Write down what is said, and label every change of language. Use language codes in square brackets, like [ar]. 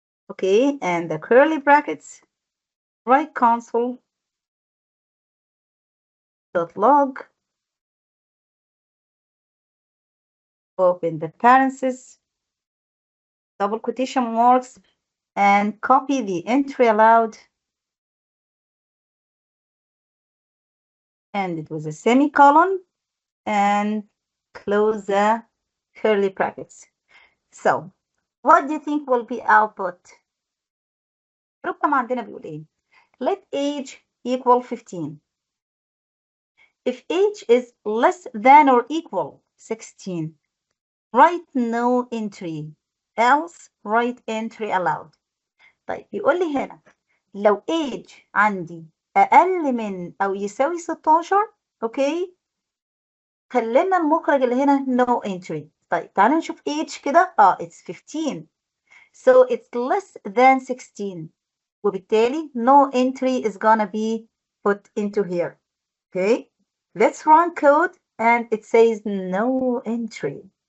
[en] Okay, and the curly brackets, write console.log, open the parentheses, double quotation marks, and copy the entry allowed, and it was a semicolon, and close the curly brackets. So, what do you think will be output? [ar] البروجرام عندنا بيقول ايه؟ [en] Let age equal 15. If age is less than or equal 16, write no entry, else write entry allowed. [ar] طيب يقول لي هنا لو age عندي أقل من أو يساوي 16 أوكي خلينا المخرج اللي هنا [en] no entry. [ar] طيب تعالوا نشوف age كده [en] it's 15 so it's less than 16 [ar] وبالتالي [en] no entry is gonna be put into here. Okay, let's run code and it says no entry.